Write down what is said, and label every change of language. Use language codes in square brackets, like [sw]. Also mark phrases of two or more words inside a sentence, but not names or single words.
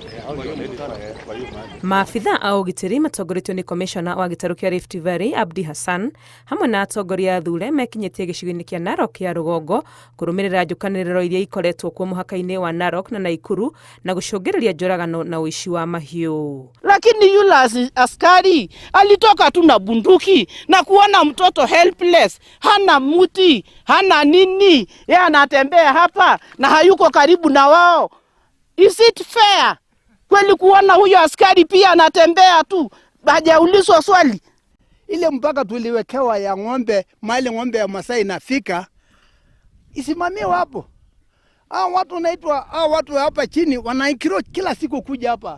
[ki] Maafitha a ugitiri matongoretio ni komishona wa gitaru kia Rift Valley Abdi Hassan hamwe na atongoria athure mekinyitie gicigo-ini kia Narok ya rugongo kurumirira njukaniriro iria ikoretwo kuo muhaka-ini wa Narok na Naikuru na gucungiriria njoragano na uici wa mahiu. [sw] Lakini yule askari alitoka tu na bunduki na kuona mtoto helpless, hana muti, hana nini, yeye anatembea hapa na hayuko karibu na wao. [en] Is it fair? [sw] Kweli kuona huyo askari pia anatembea tu, hajaulizwa swali. Ile mpaka tuliwekewa ya ng'ombe, mali ng'ombe ya Masai inafika, isimamiwe hapo. Watu naitwa, watu hapa chini wanaikiro kila siku kuja hapa.